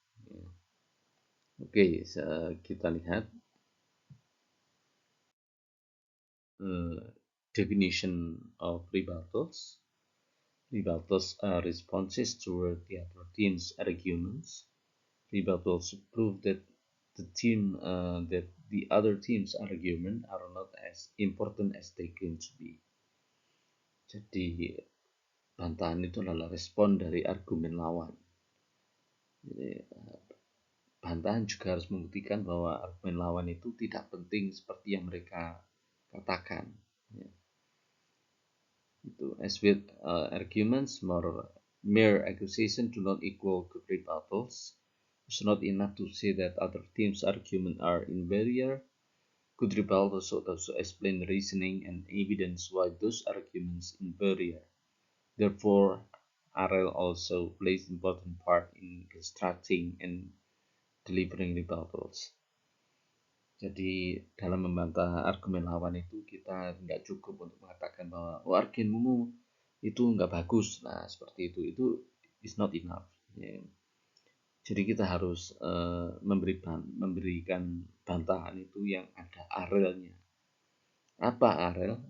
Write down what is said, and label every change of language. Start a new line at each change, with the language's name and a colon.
Indonesian: Ya. Oke, kita lihat uh,
English: definition of rebuttals. Rebuttals are responses toward the other team's arguments. Rebuttals prove that the other team's argument are not as important as they claim to be.
Indonesian: Jadi bantahan itu adalah respon dari argumen lawan. Jadi, bantahan juga harus membuktikan bahwa argumen lawan itu tidak penting seperti yang mereka katakan. Ya.
English: Itu, as with arguments, mere accusation do not equal good rebuttals. It's not enough to say that other teams' arguments are inferior. Good rebuttals should also explain reasoning and evidence why those arguments inferior. Therefore, RL also plays important part in constructing and delivering rebuttals.
Indonesian: Jadi dalam membantah argumen lawan itu kita nggak cukup untuk mengatakan bahwa argumenmu itu nggak bagus. Nah seperti itu
English: is not enough.
Indonesian: Ya. Jadi kita harus memberikan bantahan itu yang ada arelnya. Apa arel?